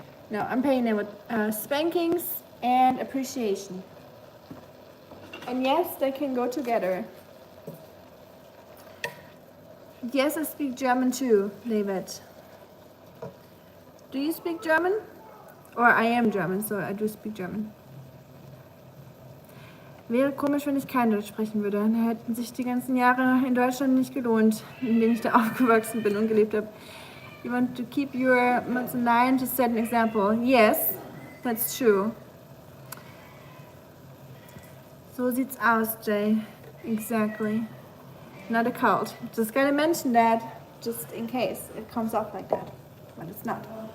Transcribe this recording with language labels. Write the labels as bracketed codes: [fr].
[en] No, I'm paying them with spankings and appreciation. And yes, they can go together. Yes, I speak German too, David. Do you speak German? Or I am German, so I do speak German. [de] Wäre komisch, wenn ich kein Deutsch sprechen würde. Da hätten sich die ganzen Jahre in Deutschland nicht gelohnt, in denen ich da aufgewachsen bin und gelebt habe. [en] You want to keep your line to set an example. Yes, that's true. [de] So sieht's aus, [en] Jay. Exactly. Not a cult. Just gotta mention that, just in case it comes off like that. But it's not.